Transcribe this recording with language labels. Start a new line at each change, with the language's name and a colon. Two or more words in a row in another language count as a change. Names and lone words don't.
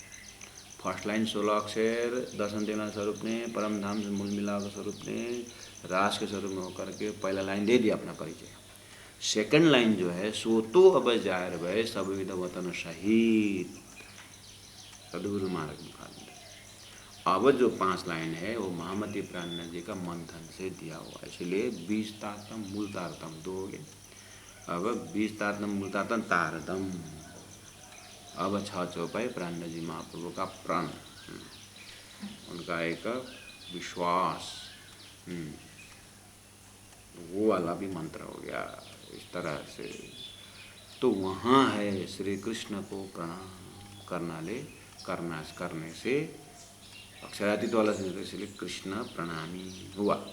English: first line
Hindi: 16 अक्षर दर्शन देना स्वरूप ने, परम धाम से मूल मिलाव स्वरूप ने, रास के स्वरूप में होकर के पहला लाइन दे दिया अपना परिचय।
English: second line
Hindi: जो है सो तो अब जाहिर भय सब विध वतन सहित, सदगुरु महाराज मुखारबिंद। अब जो 5 लाइन है वो महामती प्राणनाथ जी का मंथन से दिया हुआ, इसलिए 20 तारतम मूल तारतम 2 हो गए। अब 20 तारतम मूल तारतम तारतम, अब 6 चौपाई प्राणनाथ जी महाप्रभु का प्रण, उनका एक विश्वास, वो वाला भी मंत्र हो गया इस तरह से। तो वहाँ है श्री कृष्ण को प्रणाम करने से अक्षरातीत वाला इसलिए कृष्ण प्रणामी हुआ।